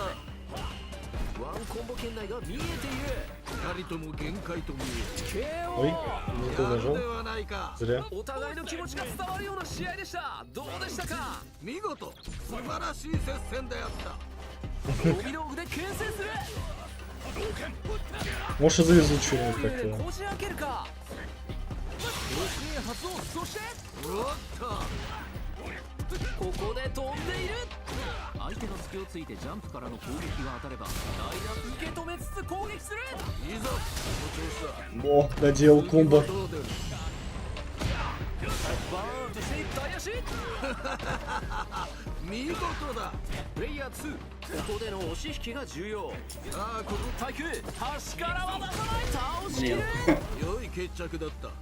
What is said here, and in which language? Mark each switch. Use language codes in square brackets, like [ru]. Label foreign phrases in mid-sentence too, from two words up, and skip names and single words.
[ja] ワンコンボ圏内が見えている。二人とも限界と見え KO。 [ru] Ой, не то [ja] やる [ru] нажал. [ja] ではないか。 [ru] Зря. [ja] お互いの気持ちが伝わるような試合でした。どうでしたか。見事素晴らしい接戦であった。飛び道具で牽制する。 [ru] Может, завезут что-нибудь [ja] こ [ru] как-то. [ja] じ開けるか。吉江発動。そしておっとここで飛んでいる。相手の隙をついてジャンプからの攻撃が当たれば代打受け止めつつ攻撃する。いざこの調子だ。 [ru] О, доделал комбо. [ja] どう出る。バーンとして大足。見事だ。プレイヤー2、ここでの押し引きが重要。ああここ対空端からは出さない。倒しきる。良い決着だった。